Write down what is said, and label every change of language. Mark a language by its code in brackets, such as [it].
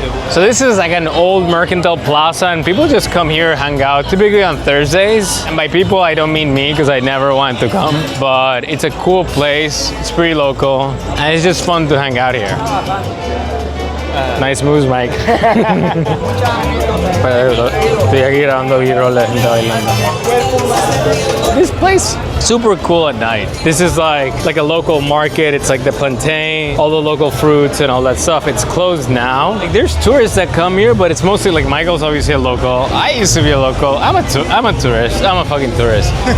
[en] So this is like an old mercantile plaza, and people just come here, hang out, typically on Thursdays. And by people, I don't mean me, because I never want to come. But it's a cool place. It's pretty local, and it's just fun to hang out here. Nice moves, Mike. [es] Estoy aquí grabando B-roll de gente bailando. [en] This place, super cool at night. This is like a local market. It's like the plantain, all the local fruits and all that stuff. It's closed now. Like, there's tourists that come here, but it's mostly like Michael's obviously a local. I used to be a local. I'm a tourist. I'm a fucking tourist.